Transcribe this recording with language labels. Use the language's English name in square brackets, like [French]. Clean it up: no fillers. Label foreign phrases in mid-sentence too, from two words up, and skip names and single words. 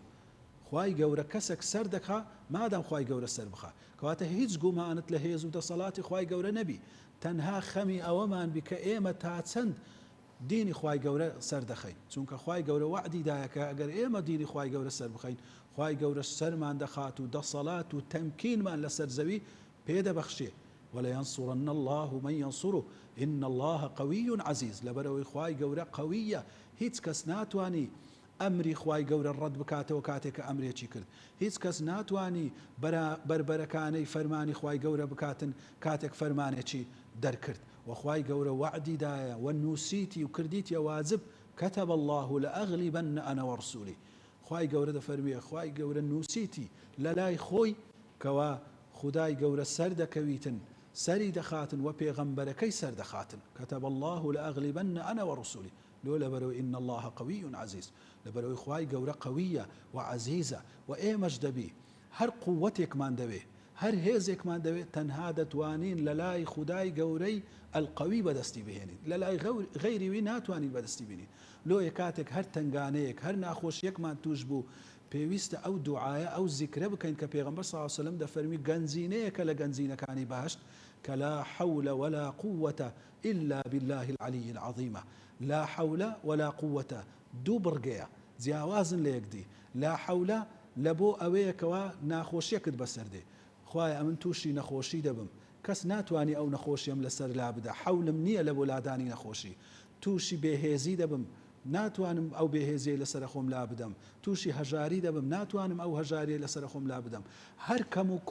[Central Kurdish] خوای گەورە کەسێک سەر دەکا مادام خوای گەورە سەر بخا، کەواتە هیچ گومانت لە هێز و دەسەڵاتی خوای گەورە نەبی، تەنها خەمی ئەوەمان بی کە ئێمە تا چەند دینی خوای گەورە سەر دەخەین، چونکە خوای گەورە وعدی دایە کە ئەگەر ئێمە دینی خوای گەورە سەر بخەین، خوای گەورە سەرمان دەخات و دەسەڵات و تەمکینمان لەسەر زەوی پێدەبەخشێ. [Arabic] وەلەینسوڕەنە الله من ينصره إن الله قوي عزيز. [Central Kurdish] لەبەرەوەی خوای گەورە قەویە، هیچ کەس ناتوانی ئەمری خوای گەورە ڕەت بکاتەوە کاتێککە ئەمرێکی کرد، هیچ کەس ناتوانی بربەرەکانەی فەرمانی خوای گەورە بکاتن کاتێک فەرمانێکی دەرکرد. وخوای گەورە وعدیدایە و نووسیتی و کردیتە واجب [Arabic] كتب الله لأغلبن أنا ورسولی. [Central Kurdish] خوای گەورە دەفەرمیێ خوای گەورە نووسیتی لە لای خۆی کەوا خدای گەورە سەر دەکەویتن، سەری دەخاتن و پێغەمبەرەکەی سەر دەخاتن. [Arabic] كتب الله لأغلبن أنا ورسولی. [Central Kurdish] لۆ لەبەرەوەی [Arabic] إن الله قوي عزيز، [Central Kurdish] لەبەرەوەی خوای گەورە قەویە و عەزیزە، و ئێمەش دەبی هەر قووەتێکمان دەوێ، هەر هێزێکمان دەوێت تەنها دەتوانین لە لای خودای گەورەی ئەلقەوی بەدەستی بهێنین، لە لای غەیری وی ناتوانین بەدەستی بینین. لۆیە کاتێک هەر تنگانەیەک هەر ناخۆشیەکمان توش بوو، پێویستە ئەو دوعایە ئەو زیکرە بکەین کە پێغەمبەر [Arabic] صلی الله علیه وسلم [Central Kurdish] دەفەرمی گەنجینەیەکە لە گەنجینەکانی بەهەشت کە [Arabic] لا حول ولا قوة إلا بالله العلي العظيم. لا حول ولا قوة [Central Kurdish] دوو بڕگەیە جیاوازن لە یەکدی. لا حولە لە بۆ ئەوەیەکەوە ناخۆشیەکت بەسەردێ، خوایە ئەمن تووشی نەخۆشی دەبم، کەس ناتوانانی ئەو نەخۆشیم لەسەر لا بدە، حولم نییە لە بۆ لادانی نەخۆشی، تووشی بێهێزی دەبم، ناتوانم ئەو بێهێزیە لەسەر خۆم لا بدەم تووشی هەژاری دەبم ناتوانم ئەو هەژاریە لەسەر خۆم لا بدەم هەر کەم و